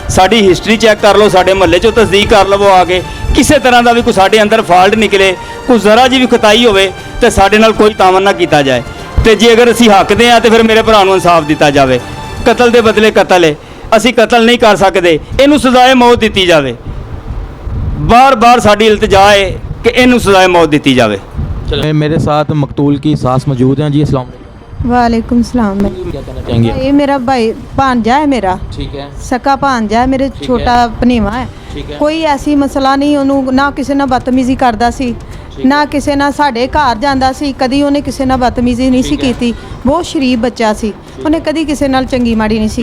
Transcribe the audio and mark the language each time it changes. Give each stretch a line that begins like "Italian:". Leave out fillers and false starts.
Punjabi: ਸਾਡੀ history check ਕਰ ਲਓ, ਸਾਡੇ ਮਹੱਲੇ 'ਚੋਂ ਤਸਦੀਕ ਕਰ ਲਵੋ ਆ ਕੇ। ਕਿਸੇ ਤਰ੍ਹਾਂ ਦਾ ਵੀ ਕੋਈ ਸਾਡੇ ਅੰਦਰ ਫਾਲਟ ਨਿਕਲੇ, ਕੋਈ ਜ਼ਰਾ ਜੀ ਵੀ ਖਤਾਈ ਹੋਵੇ ਤੇ ਸਾਡੇ ਨਾਲ ਕੋਈ ਤਾਵਨ ਨਾ ਕੀਤਾ ਜਾਏ। ਤੇ ਜੇ ਅਗਰ ਅਸੀਂ ਹੱਕ ਦੇ ਆ ਤੇ ਫਿਰ ਮੇਰੇ ਭਰਾ ਨੂੰ ਇਨਸਾਫ ਦਿੱਤਾ ਜਾਵੇ। ਕਤਲ ਦੇ ਬਦਲੇ ਕਤਲ ਹੈ, ਅਸੀਂ ਕਤਲ ਨਹੀਂ ਕਰ ਸਕਦੇ, ਇਹਨੂੰ ਸਜ਼ਾਏ ਮੌਤ ਦਿੱਤੀ ਜਾਵੇ। ਬਾਰ-ਬਾਰ ਸਾਡੀ ਇਲਤਜਾ ਹੈ ਕਿ ਇਹਨੂੰ ਸਜ਼ਾਏ ਮੌਤ ਦਿੱਤੀ ਜਾਵੇ।
Hindi: चलो मेरे साथ मकतूल की सास मौजूद हैं जी। अस्सलाम वालेकुम। वालेकुम सलाम। क्या कहना चाहेंगे? ये मेरा भाई भांजा है, मेरा ठीक है।
Punjabi: ਸਕਾ ਭਾਂਜਾ ਹੈ, ਮੇਰੇ ਠੀਕ ਛੋਟਾ ਭਨੀਵਾ ਹੈ।
Hindi: ठीक है।
Punjabi: ਕੋਈ ਐਸੀ ਮਸਲਾ ਨਹੀਂ, ਉਹਨੂੰ ਨਾ ਕਿਸੇ ਨਾਲ ਬਦਤਮੀਜ਼ੀ ਕਰਦਾ ਸੀ, ਠੀਕ ਨਾ ਕਿਸੇ ਨਾਲ ਸਾਡੇ ਘਰ ਜਾਂਦਾ ਸੀ, ਕਦੀ ਉਹਨੇ ਕਿਸੇ ਨਾਲ ਬਦਤਮੀਜ਼ੀ ਨਹੀਂ ਸੀ ਠੀਕ ਹੈ। ਕੀਤੀ। ਬਹੁਤ ਸ਼ਰੀਫ ਬੱਚਾ ਸੀ, ਉਹਨੇ ਕਦੀ ਕਿਸੇ ਨਾਲ ਚੰਗੀ ਮਾੜੀ ਨਹੀਂ ਸੀ